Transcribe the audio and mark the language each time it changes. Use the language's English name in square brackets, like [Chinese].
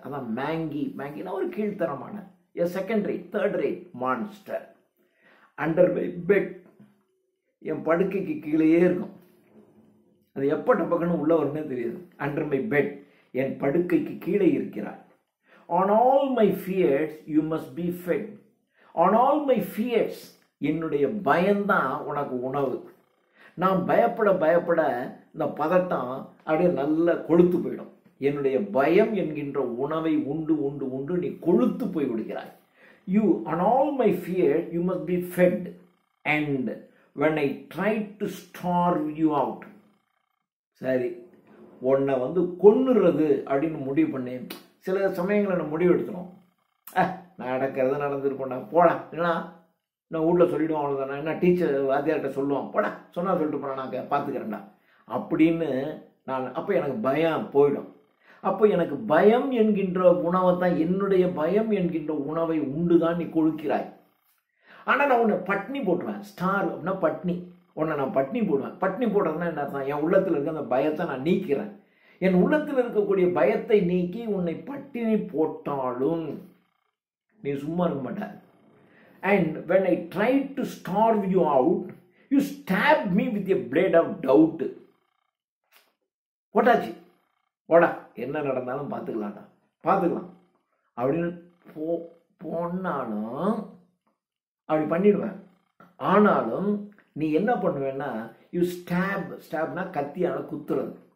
[Tamil] அதான் மேங்கினா ஒரு கீழ்த்தரமான second rate, third rate monster. Under my bed, என் படுக்கைக்கு கீழேயே இருக்கும். அது எப்போ டப்பக்குன்னு உள்ள வரும்னே தெரியாது. அண்டர் மை பெட், என் படுக்கைக்கு கீழே இருக்கிறார். [English] On all my fears you must be fed. On all my fears, [Tamil] என்னுடைய பயம்தான் உனக்கு உணவு. நான் பயப்பட இந்த பதட்டம் அப்படியே நல்லா கொழுத்து போயிடும். என்னுடைய பயம் என்கின்ற உணவை உண்டு நீ கொழுத்து போய் விடுகிறாய். [English] You, on all my fear you must be fed. And when I tried to starve you out, [Tamil] சரி உன்னை கொன்னுறது அப்படின்னு முடிவு பண்ணேன். சில சமயங்களை நான் முடிவு எடுத்துரும், நடக்கிறது நடந்துருப்போம்டா போடா, இல்லைனா நான் வீட்டில் சொல்லிவிடுவோம், அவ்வளோதானே, என்ன டீச்சர் வாத்தியார்கிட்ட சொல்லுவோம், போடா சொன்னால் சொல்லிட்டு போகிறேன், நான் பார்த்துக்கிறேன்டா அப்படின்னு நான். அப்போ எனக்கு பயம் போயிடும். அப்போ எனக்கு பயம் என்கின்ற உணவை தான், என்னுடைய பயம் என்கின்ற உணவை உண்டு தான் நீ கொழுக்கிறாய். ஆனால் நான் உன்னை பட்னி போட்டுருவேன். ஸ்டார் அப்படின்னா பட்னி, உன்னை நான் பட்னி போடுவேன். பட்னி போடுறதுனா என்ன அர்த்தம்? என் உள்ளத்தில் இருக்க அந்த பயத்தை நான் நீக்கிறேன். என் உள்ளத்தில் இருக்கக்கூடிய பயத்தை நீக்கி உன்னை பட்டினி போட்டாலும் நீ சும்மா இருக்க மாட்டார். [English] And when I tried to starve you out, you stabbed me with a blade of doubt. [Tamil] போட்டாச்சு, போடா, என்ன நடந்தாலும் பார்த்துக்கலாம் அப்படின்னு போனாலும் அப்படி பண்ணிடுவேன். ஆனாலும் நீ என்ன பண்ணுவேன்னா, யூ ஸ்டாப்னா கத்தியால குத்துறது.